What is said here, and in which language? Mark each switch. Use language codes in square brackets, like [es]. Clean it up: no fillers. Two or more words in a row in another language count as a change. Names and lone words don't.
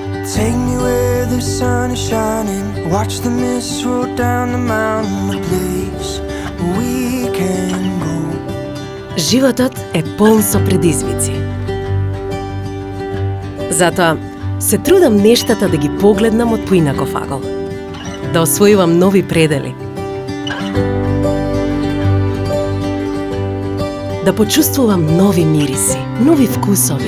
[en] Take me where the sun is shining. Watch the mist roll down the mountain. A place we can go. [mk] Животот е полн со предизвици. Затоа се трудам нештата да ги погледнам од поинаков агол. Да освојувам нови предели. Да почувствувам нови мириси, нови вкусови.